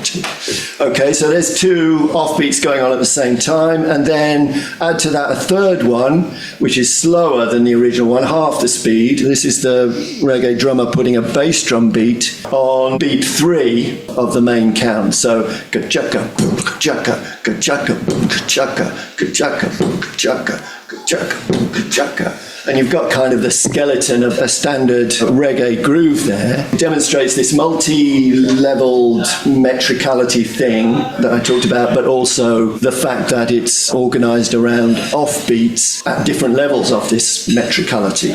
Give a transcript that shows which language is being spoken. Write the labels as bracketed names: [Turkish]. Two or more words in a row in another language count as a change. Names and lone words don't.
[English] Okay, so there's two offbeats going on at the same time, and then add to that a third one, which is slower than the original one, half the speed. This is the reggae drummer putting a bass drum beat on beat 3 of the main count. So ka-chaka, ka-chaka, ka-chaka, ka-chaka, ka-chaka, ka-chaka, ka-chaka, ka-chaka. And you've got kind of the skeleton of a standard reggae groove there. It demonstrates this multi-leveled metricality thing that I talked about, but also the fact that it's organised around offbeats at different levels of this metricality.